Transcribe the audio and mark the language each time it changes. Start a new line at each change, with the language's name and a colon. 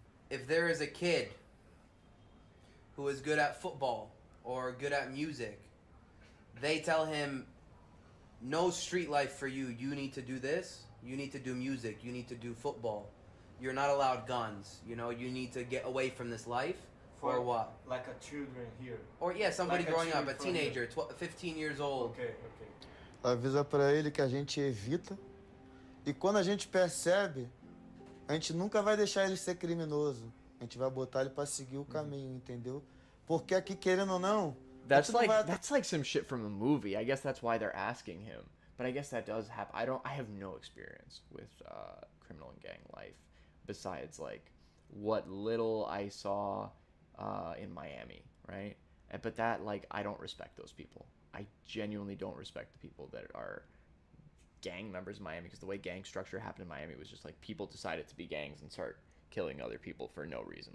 English: If there is a kid who is good at football or good at music, they tell him, no street life for you. You need to do this. You need to do music. You need to do football. You're not allowed guns. You need to get away from this life. Or what? Like a children here. Or yeah, somebody like growing up, a teenager, 15 years old. Okay.
Portuguese: Avisa pra ele que a gente evita. E quando a gente percebe, a gente nunca vai deixar ele ser criminoso. A gente vai botar ele pra seguir o caminho, entendeu? Porque aqui, querendo ou não,
English: that's like some shit from a movie. I guess that's why they're asking him. But I guess that does happen. I have no experience with criminal and gang life besides like what little I saw in Miami, right? But that, like, I don't respect those people. I genuinely don't respect the people that are gang members in Miami, because the way gang structure happened in Miami was just like people decided to be gangs and start killing other people for no reason.